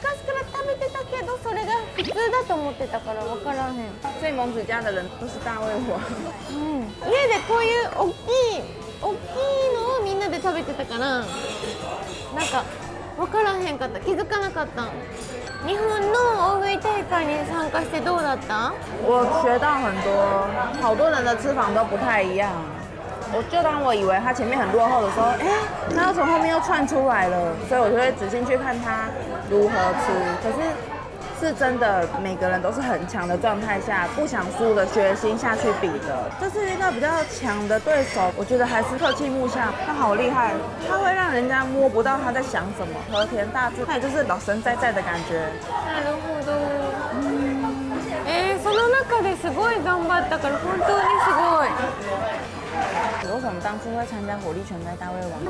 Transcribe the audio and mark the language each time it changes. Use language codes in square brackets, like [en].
[ja] 昔から食べてたけどそれが普通だと思ってたから分からへん。 [zh] 所以蒙子家的人都是大胃王。 [ja] 家でこういう大きいのをみんなで食べてたからなんか分からへんかった。気づかなかった。日本の大食い大会に参加してどうだった？ [zh] 我学到很多，好多人的吃法都不太一样。当我以为他前面很落后的时候，他又从后面又窜出来了，所以我就会仔细去看他如何吃。可是是真的，每个人都是很强的状态下，不想输的决心下去比的。这是一个比较强的对手，我觉得还是特气木下，他好厉害，他会让人家摸不到他在想什么，和田大志，他也就是老神在在的感觉。 [ja] なるほど。その中ですごい頑張ったから本当にすごい。 [zh] 为什么当初会参加火力全开大胃王？